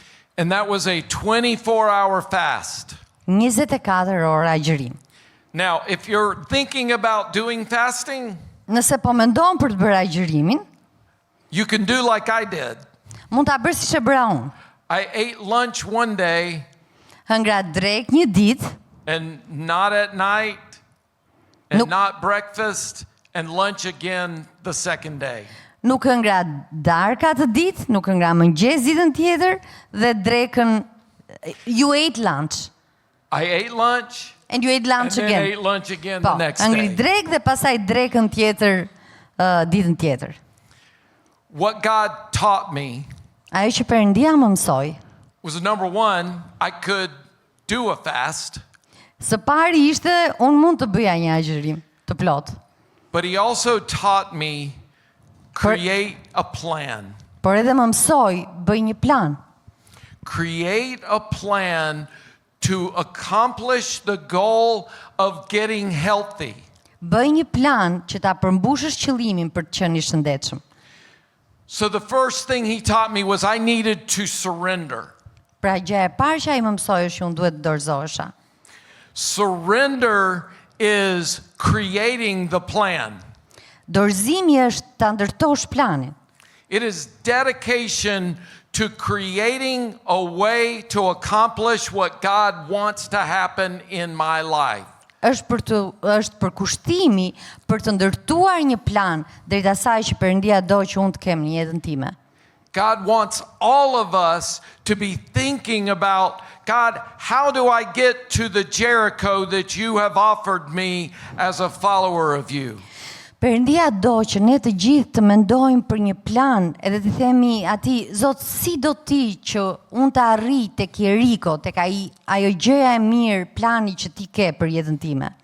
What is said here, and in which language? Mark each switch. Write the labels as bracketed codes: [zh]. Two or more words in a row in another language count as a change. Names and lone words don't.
[en] And that was a 24-hour fast. [sq] 24 orë agjërim. [en] Now, if you're thinking about doing fasting, [sq] Nëse po mendon për të bërë agjërimin, [en] you can do like I did. [sq] mund ta bërë siç e bëra unë. [en] I ate lunch one day [sq] Hëngra drek një ditë, [en] and not at night and Nope. not breakfast and lunch again the second day. [sq] nuk hëngra darka të ditë, nuk hëngra mëngjes ditën tjetër dhe drekën [en] you ate lunch. I ate lunch And you ate and lunch then again. ate lunch again [sq] Po, [en] the next [sq] hëngri [en] day. [sq] drek dhe pasaj drekën tjetër ditën tjetër. [en] What God taught me [sq] Ajo që Perëndia më mësoi, [en] was number one, I could do a fast, [sq] së pari ishte unë mund të bëja një agjërim të plot, [en] but He also taught me create a plan. [sq] por edhe më mësoi bëj një plan. [en] Create a plan to accomplish the goal of getting healthy. [sq] Bëj një plan që ta përmbushësh qëllimin për të qenë I shëndetshëm. [en] So the first thing He taught me was I needed to surrender. [sq] Pra gjë e parë që ai më mësoi është që unë duhet të dorëzohesha. [en] Surrender is creating the plan. [sq] Dorëzimi është ta ndërtosh planin. [en] It is dedication to creating a way to accomplish what God wants to happen in my life. [sq] Është përkushtimi për të ndërtuar një plan drejt asaj që Perëndia do që unë të kem në jetën time. [en] God wants all of us to be thinking about, God, how do I get to the Jericho that you have offered me as a follower of you? [sq] Perëndia do që ne të gjithë të mendojmë për një plan edhe të themi atij, Zot, si do ti që unë të arrij tek Jeriko, tek ajo gjëja e mirë, plani që ti ke për jetën time.